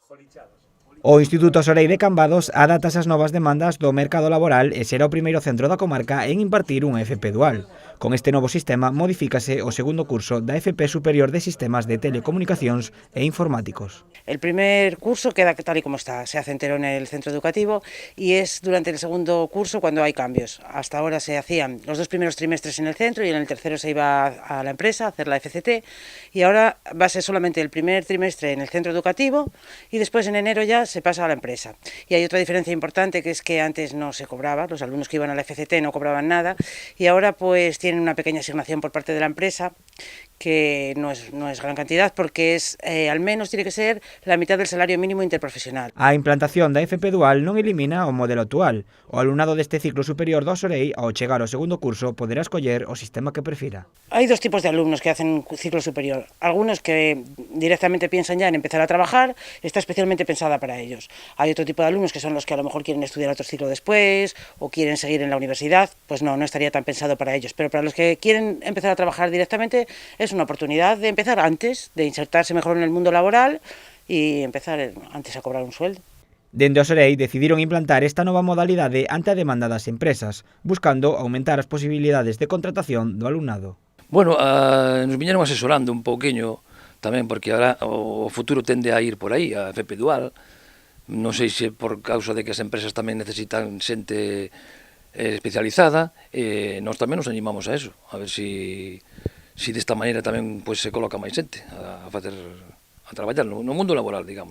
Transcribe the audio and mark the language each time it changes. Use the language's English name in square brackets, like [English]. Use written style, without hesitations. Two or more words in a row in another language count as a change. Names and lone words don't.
[Galician] O Instituto Sorei de Cambados adapta as novas demandas do mercado laboral e será o primeiro centro da comarca en impartir unha FP dual. Con este novo sistema modifícase o segundo curso da FP Superior de Sistemas de Telecomunicacións e Informáticos. [Spanish] El primer curso queda tal y como está, se hace entero en el centro educativo y es durante el segundo curso cuando hay cambios. Hasta ahora se hacían los 2 primeros trimestres en el centro y en el tercero se iba a la empresa a hacer la FCT y ahora va a ser solamente el primer trimestre en el centro educativo y después en enero ya se pasa a la empresa. Y hay otra diferencia importante, que es que antes no se cobraba, los alumnos que iban a la FCT no cobraban nada y ahora pues tienen una pequeña asignación por parte de la empresa que no es gran cantidad porque es al menos tiene que ser la mitad del salario mínimo interprofesional. [Galician] A implantación da FP dual non elimina o modelo actual. O alumnado deste ciclo superior do Sorei, ao chegar ao segundo curso, poderá escoller o sistema que prefira. [Spanish] Hay 2 tipos de alumnos que hacen ciclo superior. Algunos que directamente piensan ya en empezar a trabajar, está especialmente pensada para ellos. Hay otro tipo de alumnos que son los que a lo mejor quieren estudiar otro ciclo después o quieren seguir en la universidad, pues no estaría tan pensado para ellos. Pero para los que quieren empezar a trabajar directamente es una oportunidad de empezar antes, de insertarse mejor en el mundo laboral y empezar antes a cobrar un sueldo. [Galician] Dende o Sorei decidiron implantar esta nova modalidade ante a demanda das empresas, buscando aumentar as posibilidades de contratación do alumnado. Bueno, nos viñeron asesorando un pouquiño tamén, porque agora o futuro tende a ir por aí, a FP dual. Non sei se por causa de que as empresas tamén necesitan xente especializada, nós tamén nos animamos a eso, a ver se desta maneira tamén pues, se coloca máis xente a traballar no mundo laboral, digamos.